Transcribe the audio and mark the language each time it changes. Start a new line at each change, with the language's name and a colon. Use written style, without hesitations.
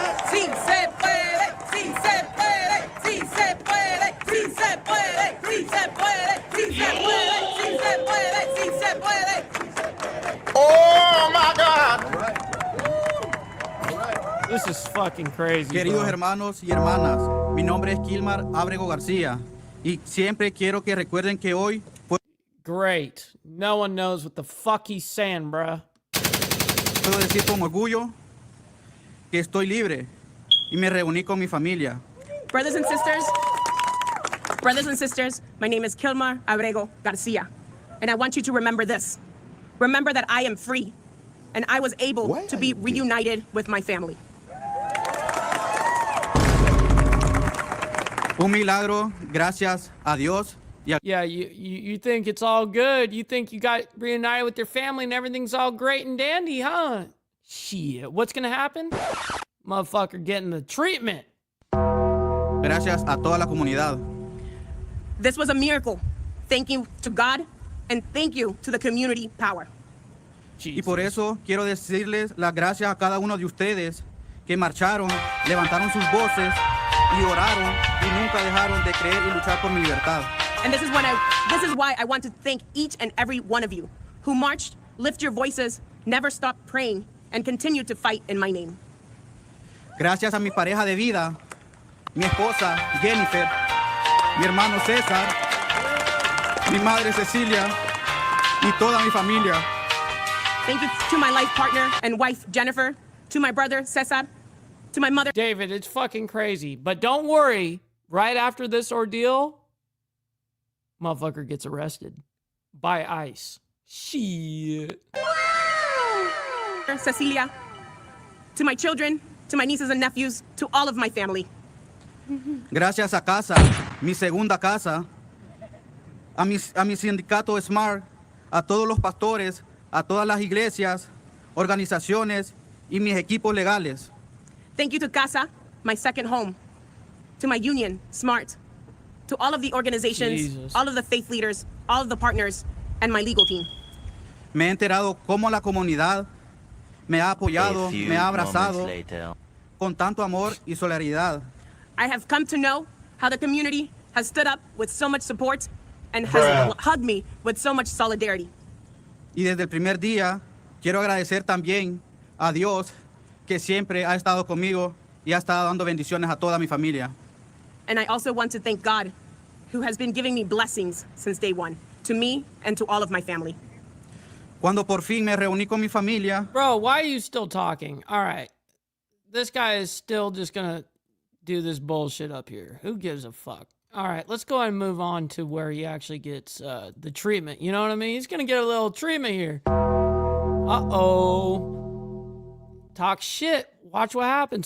Spanish: Sí se puede, sí se puede, sí se puede, sí se puede, sí se puede, sí se puede, sí se puede, sí se puede.
English: Oh my God. This is fucking crazy.
Spanish: Queridos
English: bro.
Spanish: hermanos y hermanas, mi nombre es Kilmar, Abrego, Garcia, y siempre quiero que recuerden que hoy fue...
English: Great. No one knows what the fuck he's saying, bruh.
Spanish: Puedo decir con orgullo que estoy libre y me reuní con mi familia.
English: Brothers and sisters, my name is Kilmar Abrego Garcia, and I want you to remember this. Remember that I am free, and I was able to be reunited with my family.
Spanish: Un milagro, gracias a Dios.
English: Yeah, you think it's all good. You think you got reunited with your family and everything's all great and dandy, huh? Shit, what's gonna happen? Motherfucker getting the treatment.
Spanish: Gracias a toda la comunidad.
English: This was a miracle. Thank you to God, and thank you to the community power.
Spanish: Y por eso quiero decirles las gracias a cada uno de ustedes que marcharon, levantaron sus voces y oraron y nunca dejaron de creer y luchar por mi libertad.
English: And this is why I want to thank each and every one of you who marched, lift your voices, never stopped praying, and continue to fight in my name.
Spanish: Gracias a mi pareja de vida, mi esposa Jennifer, mi hermano César, mi madre Cecilia y toda mi familia.
English: Thank you to my life partner and wife Jennifer, to my brother Cesar, to my mother. David, it's fucking crazy. But don't worry, right after this ordeal, motherfucker gets arrested by ICE. Shit. Cecilia, to my children, to my nieces and nephews, to all of my family.
Spanish: Gracias a casa, mi segunda casa, a mi sindicato SMART, a todos los pastores, a todas las iglesias, organizaciones y mis equipos legales.
English: Thank you to Casa, my second home, to my union, SMART, to all of the organizations, all of the faith leaders, all of the partners, and my legal team.
Spanish: Me he enterado cómo la comunidad me ha apoyado, me ha abrazado con tanto amor y solidaridad.
English: I have come to know how the community has stood up with so much support and has hugged me with so much solidarity.
Spanish: Y desde el primer día quiero agradecer también a Dios que siempre ha estado conmigo y ha estado dando bendiciones a toda mi familia.
English: And I also want to thank God, who has been giving me blessings since day one, to me and to all of my family.
Spanish: Cuando por fin me reuní con mi familia.
English: Bro, why are you still talking? All right. This guy is still just gonna do this bullshit up here. Who gives a fuck? All right, let's go ahead and move on to where he actually gets the treatment. You know what I mean? He's gonna get a little treatment here. Uh-oh. talk shit. Watch what happens.